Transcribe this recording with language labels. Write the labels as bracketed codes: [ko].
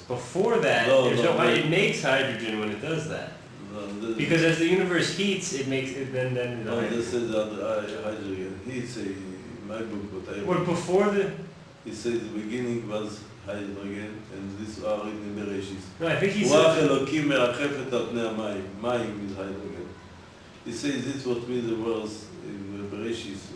[en] Before that, it makes hydrogen when it does that. Because as the universe heats, it makes it then this is hydrogen. He say in my book what before the. He says the beginning was hydrogen, and this are in the Bereshit. No, I think he said. [he] רוח אלוקים מרחפת על פני המים. [en] מים is hydrogen. He says this what means the words in Bereshit.